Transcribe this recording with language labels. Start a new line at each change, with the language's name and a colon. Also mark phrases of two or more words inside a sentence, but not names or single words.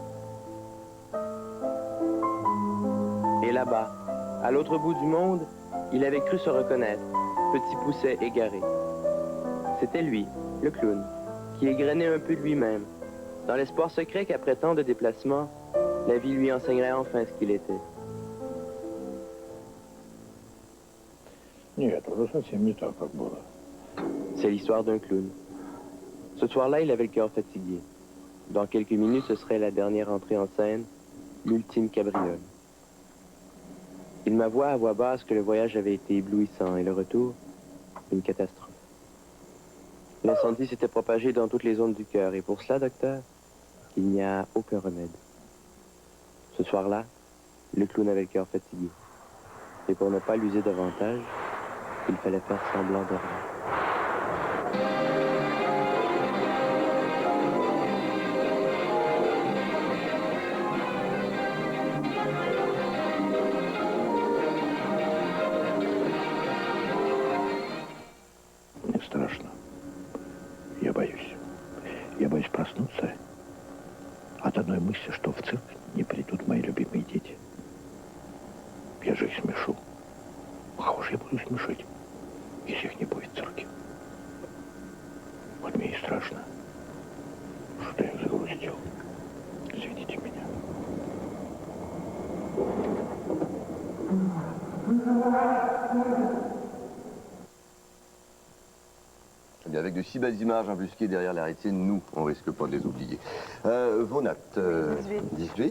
French: Et là-bas, à l'autre bout du monde, il avait cru se reconnaître, petit pousset égaré. C'était lui, le clown, qui égrenait un peu de lui-même, dans l'espoir secret qu'après tant de déplacements, la vie lui enseignerait enfin ce qu'il était.
Russian: Нет, уже совсем не так, как было.
French: C'est l'histoire d'un clown. Ce soir-là, il avait le cœur fatigué. Dans quelques minutes, ce serait la dernière entrée en scène, l'ultime cabriole. Il m'avoua à voix basse que le voyage avait été éblouissant et le retour, une catastrophe. L'incendie s'était propagé dans toutes les zones du cœur et pour cela, docteur, il n'y a aucun remède. Ce soir-là, le clown avait le cœur fatigué. Et pour ne pas l'user davantage, il fallait faire semblant de rien.
Russian: Мне страшно. Я боюсь. Я боюсь проснуться от одной мысли, что в цирк не придут мои любимые дети. Я же их смешу. Кого же я буду смешить, если их не будет в цирке? Вот мне и страшно, что я загрустил. Извините меня.
French: Eh bien, avec de si belles images embusquées derrière la rétine, nous, on risque pas de les oublier. Vos notes 18.